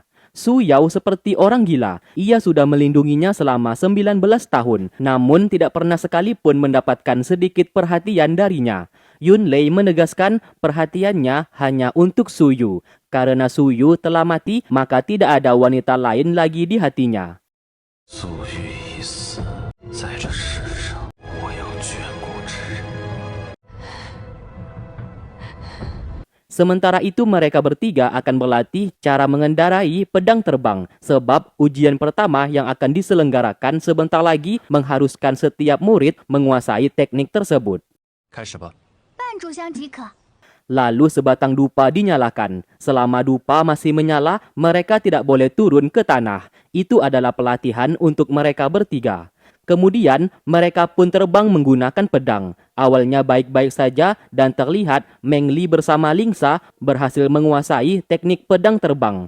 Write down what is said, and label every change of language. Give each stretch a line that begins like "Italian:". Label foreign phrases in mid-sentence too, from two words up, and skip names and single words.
Indonesian: Su Yao seperti orang gila. Ia sudah melindunginya selama 19 tahun, namun tidak pernah sekalipun mendapatkan sedikit perhatian darinya. Yun Lei menegaskan perhatiannya hanya untuk Su Yu. Karena Su Yu telah mati, maka tidak ada wanita lain lagi di hatinya.
Chinese: 素玉已死，在这世上，我有眷顾之人。
Indonesian: Sementara itu mereka bertiga akan berlatih cara mengendarai pedang terbang sebab ujian pertama yang akan diselenggarakan sebentar lagi mengharuskan setiap murid menguasai teknik tersebut.
Chinese: 开始吧。半炷香即可。
Indonesian: Lalu sebatang dupa dinyalakan. Selama dupa masih menyala, mereka tidak boleh turun ke tanah. Itu adalah pelatihan untuk mereka bertiga. Kemudian, mereka pun terbang menggunakan pedang. Awalnya baik-baik saja dan terlihat Meng Li bersama Lingsa berhasil menguasai teknik pedang terbang.